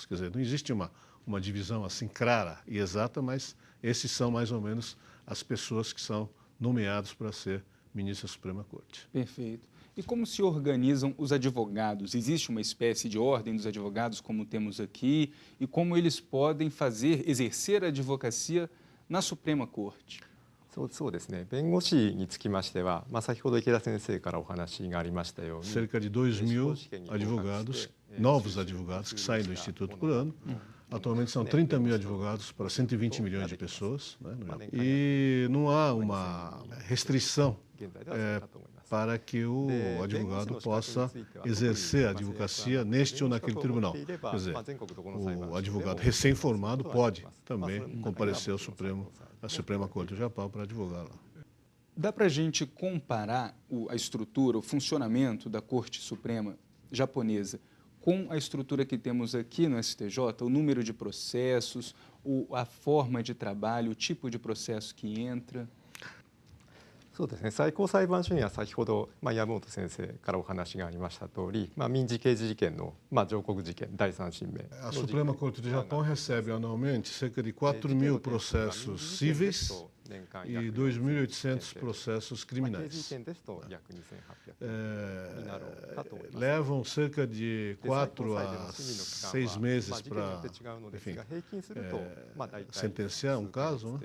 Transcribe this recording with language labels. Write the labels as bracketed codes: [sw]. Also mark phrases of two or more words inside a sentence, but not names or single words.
[pt] Quer dizer, não existe uma divisão assim clara e exata, mas esses são mais ou menos as pessoas que são nomeados para ser ministro da Suprema Corte. Perfeito. E como se organizam os advogados? Existe uma espécie de ordem dos advogados, como temos aqui, e como eles podem exercer a advocacia na Suprema Corte? [ja] そうですね。弁護士につきましては、先ほど池田先生からお話がありましたように、 [pt] cerca de 2.000 advogados, novos advogados que saem do Instituto por ano. Atualmente são 30 mil advogados para 120 milhões de pessoas, né? E não há uma restrição para que o advogado possa exercer a advocacia neste ou naquele tribunal. Quer dizer, o advogado recém-formado pode também comparecer à Suprema Corte do Japão para advogar lá. Dá para a gente comparar a estrutura, o funcionamento da Corte Suprema japonesa com a estrutura que temos aqui no STJ, o número de processos, a forma de trabalho, o tipo de processo que entra? [ja] そうですね。最高裁判所には先ほど山本先生からお話がありました通り、民事刑事事件の上告事件第三審明。 [pt] A Suprema Corte do Japão recebe anualmente cerca de 4.000 processos cíveis e 2.800 processos criminais. Levam cerca de 4 a 6 meses para, enfim, sentenciar um caso, né?